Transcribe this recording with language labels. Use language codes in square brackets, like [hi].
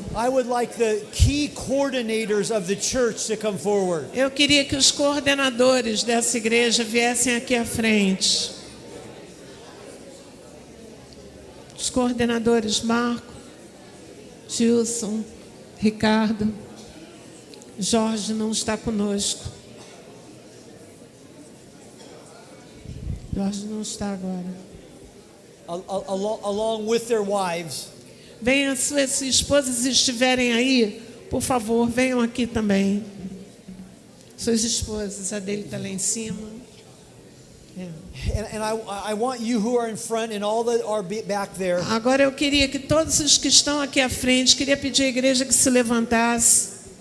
[en] I would like the key coordinators of the church to come forward. [pt] eu queria que os coordenadores dessa igreja viessem aqui à frente. Os coordenadores Marco, Gilson, Ricardo. Jorge não está conosco. Jorge não está agora. [en] Along with their wives. [pt] Venham, suas esposas estiverem aí, por favor, venham aqui também. Suas esposas, a dele está lá em cima. [en] And I want you who are in front and all that are back there. [pt] Agora eu queria que todos os que estão aqui à frente, queria pedir à igreja que se levantasse.